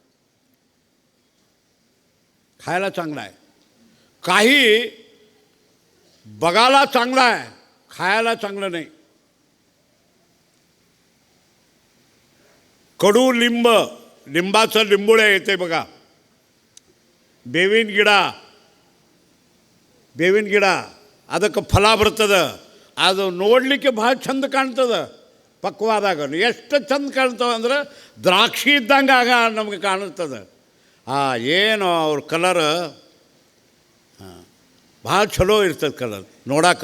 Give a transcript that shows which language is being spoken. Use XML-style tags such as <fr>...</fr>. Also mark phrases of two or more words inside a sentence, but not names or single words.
<mr>खायला चांगलं आहे. काही बघायला चांगलं आहे, खायला चांगलं नाही. कडू लिंब, लिंबाचं लिंबोळे येते बघा,</mr> <kn>ಬೇವಿನ ಗಿಡ ಅದಕ್ಕೆ ಫಲ ಬರ್ತದೆ. ಅದು ನೋಡಲಿಕ್ಕೆ ಭಾಳ ಚಂದ ಕಾಣ್ತದೆ. ಪಕ್ವಾದಾಗ ಎಷ್ಟು ಚಂದ ಕಾಣ್ತವೆ ಅಂದ್ರೆ ದ್ರಾಕ್ಷಿ ಇದ್ದಂಗೆ ಆಗ ನಮಗೆ ಕಾಣಿಸ್ತದೆ. ಏನು ಅವ್ರ ಕಲರ್ ಭಾಳ ಚಲೋ ಇರ್ತದೆ ಕಲರ್ ನೋಡಕ್ಕೆ.</kn>